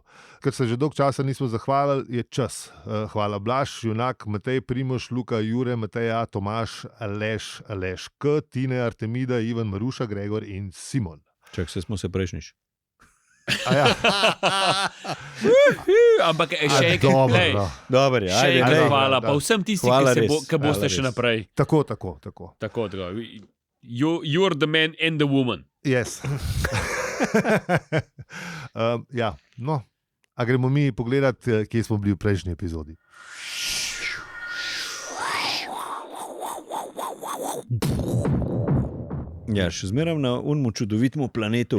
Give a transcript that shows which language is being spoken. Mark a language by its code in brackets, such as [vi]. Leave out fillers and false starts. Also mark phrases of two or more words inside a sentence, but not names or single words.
[sl] Ker se že dolgo časa nismo zahvalili, je čas. Hvala Blaž, Junak, Matej, Primož, Luka, Jure, Mateja, Tomaž, Aleš K, Tine, Artemida, Ivan, Maruša, Gregor in Simon. Čak se smo se prejšnjič. Ja. Ampak še enkrat, Dobro, glej, no. Dobar je, še ajde, enkrat daj. hvala, da. pa vsem tistim, Hvala ki res, boste hvala še res. naprej. Tako. Tako. [en] You're the man and the woman. [sl] Yes. Ja, no. A gremo mi pogledati, kje smo bili v prejšnji epizodi. Ja, še zmeraj na unmu čudovitem planetu,